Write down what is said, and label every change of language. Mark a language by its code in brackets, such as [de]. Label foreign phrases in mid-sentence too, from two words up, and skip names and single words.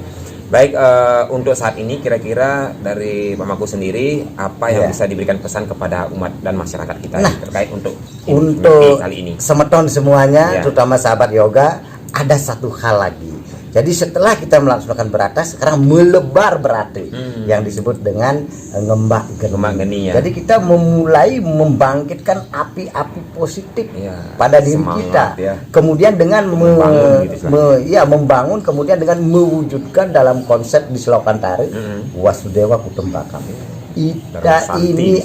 [id] Baik, untuk saat ini kira-kira dari Pak Maku sendiri apa yang Iya. bisa diberikan pesan kepada umat dan masyarakat kita Nah, terkait untuk Untuk kali ini? semeton semuanya, Ya. terutama sahabat yoga, ada satu hal lagi. Jadi setelah kita melaksanakan beratas, sekarang melebar berarti yang disebut dengan [ban] ngembak geni. Ngembak geni, [id] ya. Jadi kita memulai membangkitkan api-api positif Ya, pada diri semangat, kita. ya. Kemudian dengan Membangun gitu, membangun, kemudian dengan mewujudkan dalam konsep di Selokan Tari, [sa] Wasudewa Kutembakam. [id] Kita Dharma ini